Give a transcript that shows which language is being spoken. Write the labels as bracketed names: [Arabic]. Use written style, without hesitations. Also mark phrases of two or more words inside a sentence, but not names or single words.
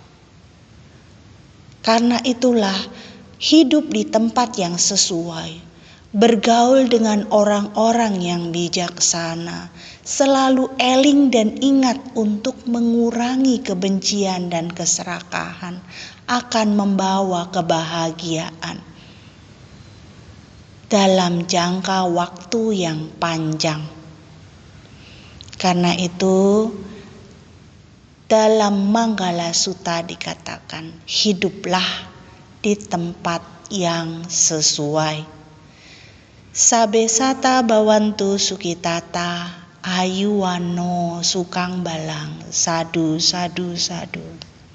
[Indonesian] Karena itulah hidup di tempat yang sesuai, bergaul dengan orang-orang yang bijaksana, selalu eling dan ingat untuk mengurangi kebencian dan keserakahan akan membawa kebahagiaan dalam jangka waktu yang panjang. Karena itu dalam Manggala Sutta dikatakan, hiduplah di tempat yang sesuai. [Pali] Sabesata bawantu sukitata, ayuwano sukang balang, sadu sadu sadu.